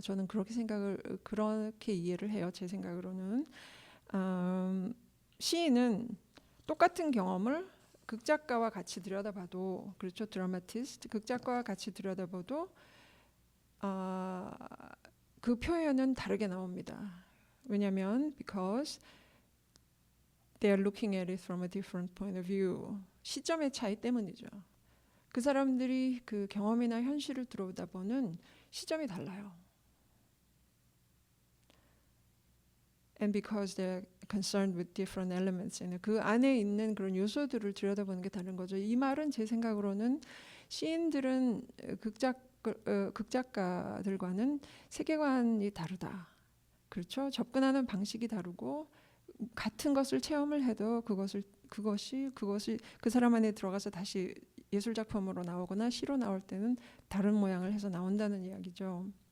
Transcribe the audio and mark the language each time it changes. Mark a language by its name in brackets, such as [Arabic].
[Korean] 저는 그렇게 이해를 해요. 제 생각으로는. 시인은 똑같은 경험을 극작가와 같이 들여다봐도 그렇죠. 드라마티스트 극작가와 같이 들여다봐도 그 표현은 다르게 나옵니다. 왜냐하면 [English] because they are looking at it from a different point of view. [Korean] 시점의 차이 때문이죠. 그 사람들이 그 경험이나 현실을 들여다보는 시점이 달라요. [English] And because they're concerned with different elements. [Korean] 그 안에 있는 그런 요소들을 들여다보는 게 다른 거죠. 이 말은 제 생각으로는 시인들은 극작가들과는 세계관이 다르다. 그렇죠? 접근하는 방식이 다르고 같은 것을 체험을 해도 그것이 그 사람 안에 들어가서 다시 예술 작품으로 나오거나 시로 나올 때는 다른 모양을 해서 나온다는 이야기죠.